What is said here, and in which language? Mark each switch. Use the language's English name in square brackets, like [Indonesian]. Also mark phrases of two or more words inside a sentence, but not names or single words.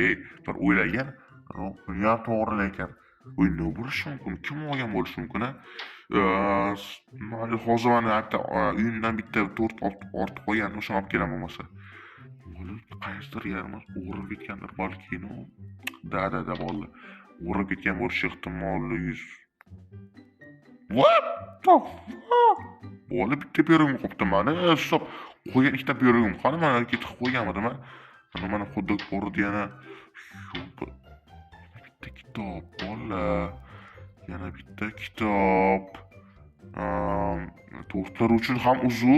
[Uzbek] Bir o'ylagan. Yo'q, to'g'ri lekin. Nima bo'lishi mumkin? Kim olgan bo'lishi mumkin? Hozir mana bitta uyimdan bitta tort ortib qo'ygan, o'shani olib kelaman bo'lmasa. Qaysidir yerimiz o'g'irib ketgandir balki. Da, bolalar. O'g'irib ketgan bo'lishi ehtimoli 100. [English] What the fuck? [Uzbek] Bola bitta pirogim qopti mana. Stop. Qo'ygan ikkita pirogim. Qani mana ketib qo'yganmidim? Mana xuddi ko'rdi yana. Bitta kitob bola. Yana bitta kitob. Tortlar uchun ham uzr.